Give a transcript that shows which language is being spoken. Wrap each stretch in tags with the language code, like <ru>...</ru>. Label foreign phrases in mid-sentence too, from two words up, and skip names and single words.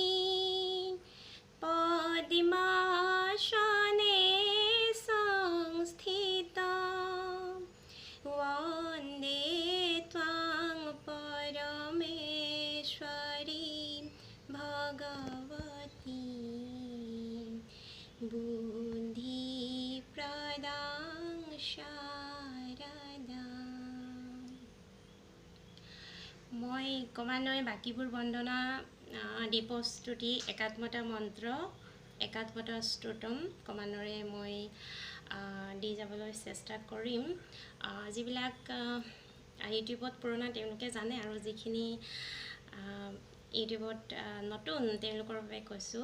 <sa>पद्मासने संस्थिता वन्दे त्वां परमेश्वरी भगवती बुद्धिप्रदां शारदा।</sa> <as>মই ক্ৰমান্বয়ে বাকীবোৰ বন্দনা দীপস্তুতি একাত্মতা মন্ত্ৰ একাত্মতা স্তোত্ৰম ক্ৰমান্বয়ে মই দি যাবলৈ চেষ্টা কৰিম। যিবিলাক ইউটিউবত পুৰণা তেওঁলোকে জানে, আৰু যিখিনি ইউটিউবত নতুন তেওঁলোকৰ বাবে কৈছোঁ।</as>